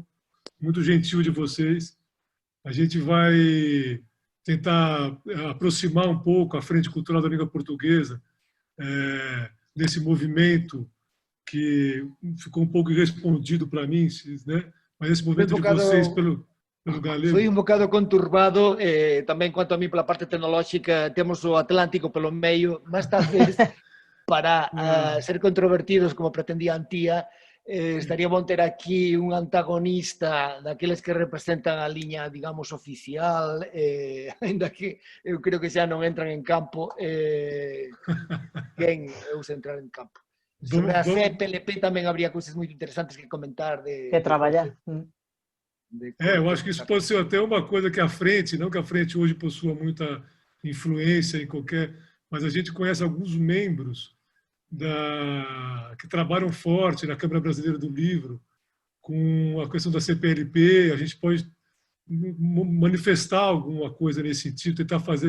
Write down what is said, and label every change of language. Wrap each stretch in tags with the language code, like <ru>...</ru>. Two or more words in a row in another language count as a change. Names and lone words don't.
<pt>Muito gentil de vocês. A gente vai tentar aproximar um pouco a Frente Cultural da Língua Portuguesa desse movimento que ficou um pouco irrespondido para mim, né? Mas esse movimento de vocês pelo galego...</pt> <gl>Foi un bocado conturbado, tamén quanto a mí pola parte tecnolóxica, temos o Atlántico</gl> <pt>pelo meio,</pt> <gl>mas talvez para ser controvertidos como pretendía Antía, estaría bon ter aquí un antagonista daqueles que representan a liña, digamos, oficial, ainda que eu creo que xa non entran en campo, quen usa entrar en campo. Sobre a CPLP tamén habría cousas moi interesantes que comentar.</gl> <pt>Que trabalhar. Eu acho que isso pode ser até uma coisa que a frente, não que a frente hoje possua muita influência em qualquer... Mas a gente conhece alguns membros que trabalham forte na Câmara Brasileira do Livro, com a questão da CPLP, a gente pode manifestar alguma coisa nesse sentido, tentar fazer...</pt>